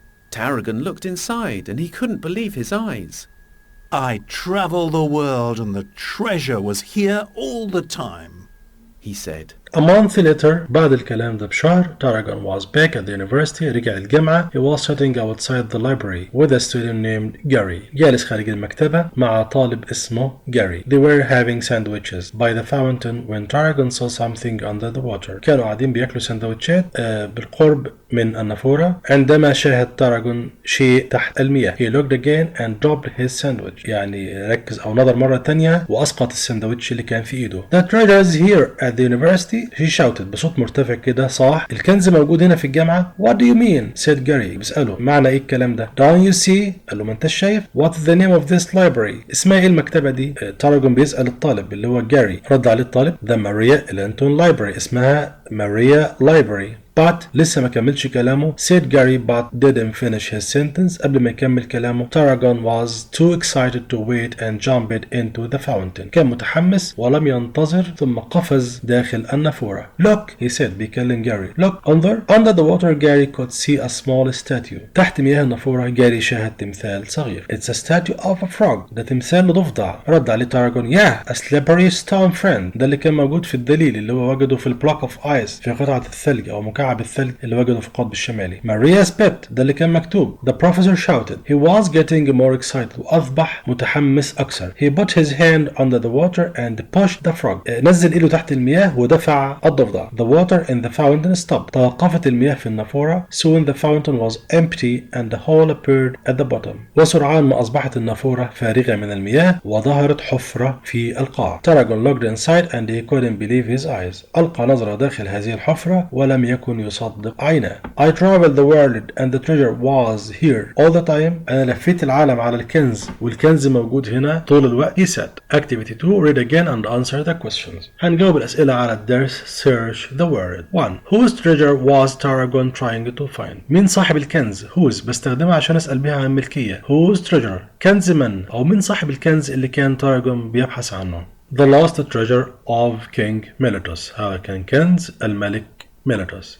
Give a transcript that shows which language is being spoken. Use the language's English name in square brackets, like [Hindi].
[English] Tarragon looked inside and he couldn't believe his eyes. I traveled the world and the treasure was here all the time, He said. A month later [Arabic] بعد الكلام ده بشهر [English] Tarragon was back at the university. [Arabic] رجع الجامعة. [English] He was sitting outside the library with a student named Gary. [Arabic] جالس خارج المكتبة مع طالب اسمه Gary. [English] They were having sandwiches by the fountain when Tarragon saw something under the water. [Arabic] كانوا قاعدين بياكلوا سندوتشات بالقرب من النافورة عندما شاهد تاراجون شيء تحت المياه. [English] He looked again and dropped his sandwich. [Arabic] يعني ركز أو نظر مرة تانية وأسقط السندوتش اللي كان في إيده. [English] The treasure is here at the university. He shouted [Arabic] بصوت مرتفع كده صاح. الكنز موجود هنا في الجامعة. [English] What do you mean? said Gary. [Arabic] بيسأله معنى إيه الكلام ده؟ [English] Don't you see? [Arabic] قال له ما أنتش شايف؟ [English] What's the name of this library? [Arabic] اسمها إيه المكتبة دي؟ تاراجون بيسأل الطالب اللي هو جاري. رد عليه الطالب The Maria Ellington Library. اسمها Maria Library. [English] But [Arabic] لسه ما كملش كلامه. [English] said Gary but didn't finish his sentence. [Arabic] قبل ما يكمل كلامه [English] Tarragon was too excited to wait and jumped into the fountain. [Arabic] كان متحمس ولم ينتظر ثم قفز داخل النافورة. [English] Look, he said [Arabic] بيكلم [English] Gary. Look, under the water Gary could see a small statue. [Arabic] تحت مياه النافورة جاري شاهد تمثال صغير. [English] It's a statue of a frog. [Arabic] ده تمثال لضفدع. رد عليه [English] Tarragon Yeah, a slippery stone friend. [Arabic] ده اللي كان موجود في الدليل اللي هو وجده في [English] البلوك of ice [Arabic] في قطعة الثلج أو مكعب الثلج اللي وجده في القطب الشمالي. [English] Maria's pet [Arabic] ده اللي كان مكتوب. [English] The professor shouted. He was getting more excited [Arabic] وأصبح متحمس أكثر. [English] He put his hand under the water and pushed the frog. [Arabic] نزل إيده تحت المياه ودفع الضفدع. [English] The water in the fountain stopped. [Arabic] توقفت المياه في النافورة. [English] Soon the fountain was empty and the hole appeared at the bottom. [Arabic] وسرعان ما أصبحت النافورة فارغة من المياه وظهرت حفرة في القاع. [English] Tarragon looked inside and he couldn't believe his eyes. [Arabic] ألقى نظرة داخل هذه الحفرة ولم يكن يكون يصدق عيناه. [English] I traveled the world and the treasure was here all the time. [Arabic] أنا لفيت العالم على الكنز والكنز موجود هنا طول الوقت. [English] He said. Activity 2 read again and answer the questions. [Arabic] هنجاوب الأسئلة على الدرس. [English] Search the word. 1. Whose treasure was Tarragon trying to find? [Arabic] مين صاحب الكنز؟ Whose بستخدمها عشان أسأل بها عن ملكية. [English] Whose treasure؟ [Arabic] كنز من أو من صاحب الكنز اللي كان تاراجون بيبحث عنه. [English] The lost treasure of King Miletus. [Arabic] هذا كان كنز الملك ميليتوس.